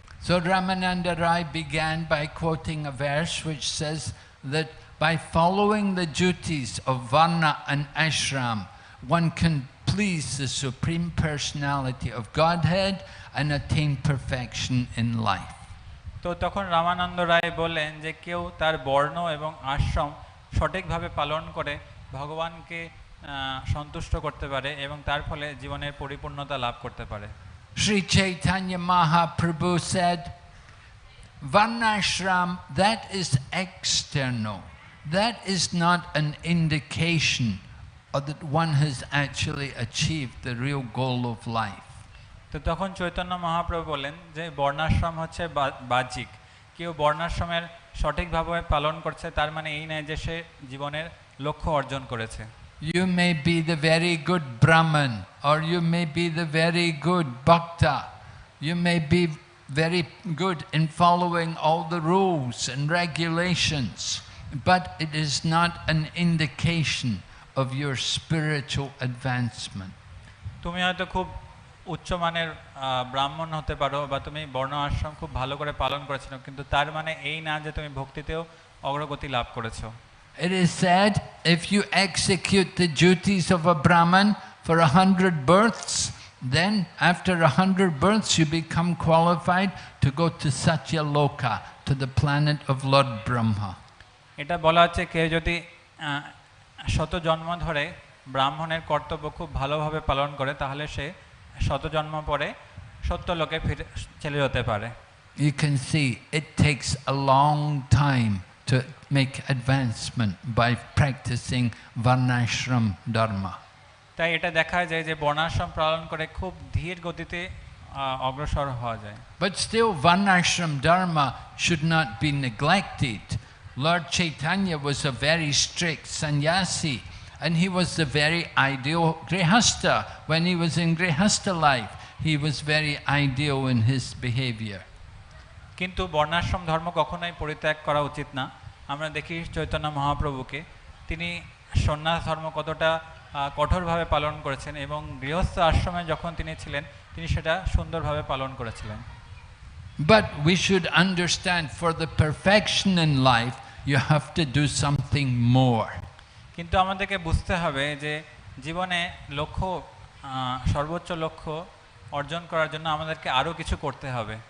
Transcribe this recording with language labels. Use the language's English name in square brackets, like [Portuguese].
[English] So Ramananda Rai began by quoting a verse which says that by following the duties of Varna and Ashram, one can please the Supreme Personality of Godhead and attain perfection in life. [Bangla] তো তখন রামানন্দ রায় বললেন যে কেউ তার বর্ণ এবং আশ্রম সঠিকভাবে পালন করে ভগবানকে সন্তুষ্ট করতে পারে এবং তার ফলে জীবনের পরিপূর্ণতা লাভ করতে পারে। [English] Sri Chaitanya Mahaprabhu said, Varnashram, that is external. That is not an indication that one has actually achieved the real goal of life. [Bangla] তো তখন চৈতন্য মহাপ্রভু বলেন যে বর্ণাশ্রম হচ্ছে বাহ্যিক, কেউ বর্ণাশ্রমের সঠিকভাবে পালন করছে তার মানে এই নয় যে সে জীবনের লক্ষ্য অর্জন করেছে। [English] You may be the very good Brahman, or you may be the very good Bhakta. You may be very good in following all the rules and regulations, but it is not an indication of your spiritual advancement. [Bangla] তুমি হয়তো খুব উচ্চমানের ব্রাহ্মণ হতে পারো বা তুমি বর্ণ আশ্রম খুব ভালো করে পালন করেছো, কিন্তু তার মানে এই না যে তুমি ভক্তিতেও অগ্রগতি লাভ করেছো। [English] It is said, if you execute the duties of a Brahman for 100 births, then after 100 births you become qualified to go to Satya Loka, to the planet of Lord Brahma. [Bangla] এটা বলা হচ্ছে কেউ যদি 100 জন্ম ধরে ব্রাহ্মণের কর্তব্য খুব ভালোভাবে পালন করে তাহলে সে 100 জন্ম পরে সত্যলোকে ফিরে চলে যেতে পারে। [English] You can see it takes a long time to make advancement by practicing Varnashram Dharma. [Bangla] তাই এটা দেখা যায় যে বর্ণাশ্রম পালন করে খুব ধীর গতিতে অগ্রসর হওয়া যায়। [English] But still Varnashram Dharma should not be neglected. Lord Chaitanya was a very strict sannyasi, and he was the very ideal grihastha. When he was in grihastha life, he was very ideal in his behavior. [Bangla] কিন্তু বর্ণাশ্রম ধর্ম কখনোই পরিত্যাগ করা উচিত না। আমরা দেখি চৈতন্য মহাপ্রভুকে, তিনি সন্ন্যাস ধর্ম কতটা কঠোরভাবে পালন করেছেন এবং গৃহস্থ আশ্রমে যখন তিনি ছিলেন তিনি সেটা সুন্দরভাবে পালন করেছিলেন। [English] But we should understand, for the perfection in life you have to do something more. [Bangla] কিন্তু আমাদেরকে বুঝতে হবে যে জীবনে লক্ষ্য সর্বোচ্চ লক্ষ্য অর্জন করার জন্য আমাদেরকে আরো কিছু করতে হবে।